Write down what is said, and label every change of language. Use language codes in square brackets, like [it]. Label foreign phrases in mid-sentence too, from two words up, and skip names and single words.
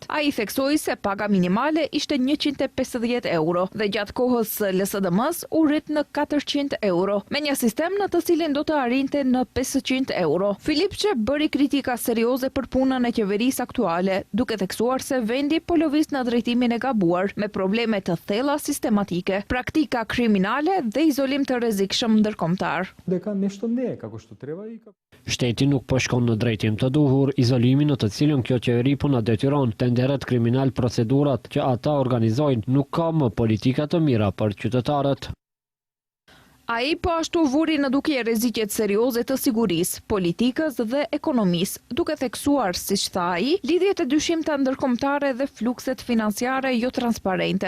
[sq] Ai theksoi se paga minimale ishte 150 euro dhe gjatë kohës së LSDM-s u rrit në 400 euro, me një sistem në të cilin do të arrinte në 500 euro. Filipçe bëri kritika serioze për punën e qeverisë aktuale, duke theksuar se vendi po lëviz në drejtimin e gabuar, me probleme të thella sistematike, praktika kriminale dhe izolim të rrezikshëm ndërkombëtar. [mk] Дека нешто не е како што треба и како [sq] Shteti nuk po shkon në drejtim të duhur, izolimi në të cilën kjo qeveri po na detyron, tenderet kriminal, procedurat që ata organizojnë, nuk ka më politika të mira për qytetarët. Ai po ashtu vuri në dukje rreziqet serioze të sigurisë, politikës dhe ekonomisë, duke theksuar, siç tha ai, lidhjet e dyshimta ndërkombëtare dhe flukset financiare jo transparente.